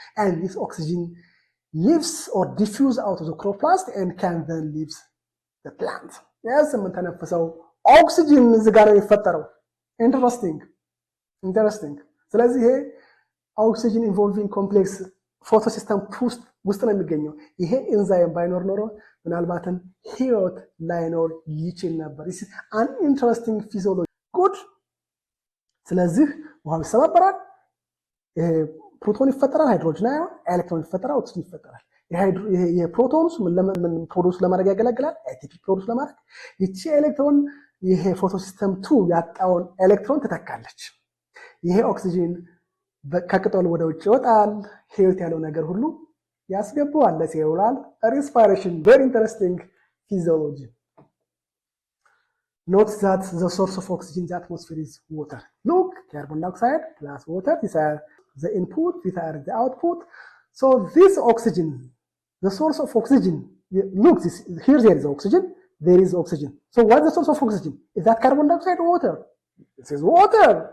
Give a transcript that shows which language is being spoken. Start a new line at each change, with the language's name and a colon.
English: And this oxygen leaves or diffuse out of the chloroplast and can then leave the plant.
Amharic: Yes, የምንተነፍሰው ኦክሲጅን እዚህ ጋር ነው የሚፈጠረው። ኢንተረስቲንግ። ስለዚህ ይሄ ኦክሲጅን ኢንቮልቪንግ ኮምፕሌክስ ፎቶሲስተም ውስጥ ነው የሚገኘው። ይሄ ኤንዛይም ባይኖር ኖሮ ምናልባትም ህይወት ላይኖር ይችል ነበር። ይህ
English: አን ኢንተረስቲንግ ፊዚዮሎጂ
Amharic: ጉድ። ስለዚህ ውሃው ይሰባበራል፣ ፕሮቶን ይፈጠራል፣ ሃይድሮጅን አዮን፣ ኤሌክትሮን ይፈጠራል፣ ኦክሲጅን ይፈጠራል። የፕሮቶንስ ምን ፕሮዲውስ ለማድረግ ያገለግላል? ኤቲፒ ፕሮዲውስ ለማድረግ። ይቺ ኤሌክትሮን ይሄ ፎቶሲስተም 2 ያጣውን ኤሌክትሮን ትተካለች። ይሄ ኦክሲጅን ከቅጠሉ ወደ ውጭ ይወጣል። ህይወት ያለው ነገር ሁሉ ያስገባዋል ለሴሉላር ሪስፓይሬሽን።
English: very interesting physiology. Note that the source of oxygen in the atmosphere is water. Look, carbon dioxide plus water, these are the input, these are the output. So this oxygen, the source of oxygen, look, here there is oxygen, there is oxygen. So what's the source of oxygen? Is that carbon dioxide or water? This is water.